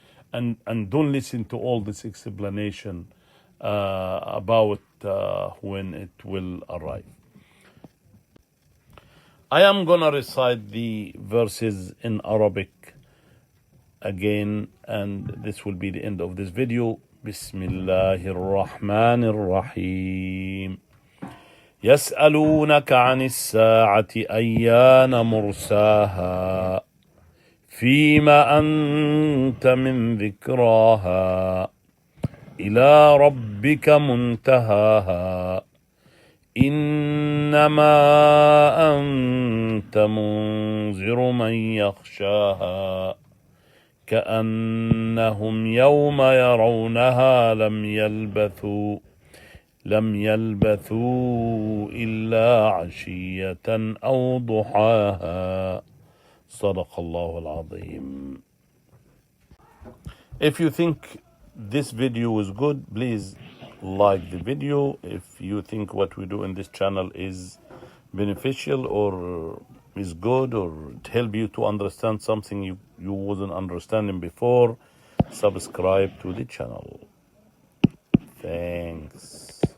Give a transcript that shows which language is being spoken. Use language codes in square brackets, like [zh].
[en] And don't listen to all this explanation about when it will arrive. I am going to recite the verses in Arabic again, and this will be the end of this video. [ar] Bismillahir Rahmanir Rahim. يسألونك عن الساعة أيان مرساها فيما أنت من ذكراها إلى ربك منتهاها إنما أنت منذر من يخشاها كأنهم يوم يرونها لم يلبثوا إلا عشية أو ضحاها صدق الله العظيم. [en] If you think this video is good, please like the video. If you think what we do in this channel is beneficial or is good or it help you to understand something you wasn't understanding before, subscribe to the channel. Thanks.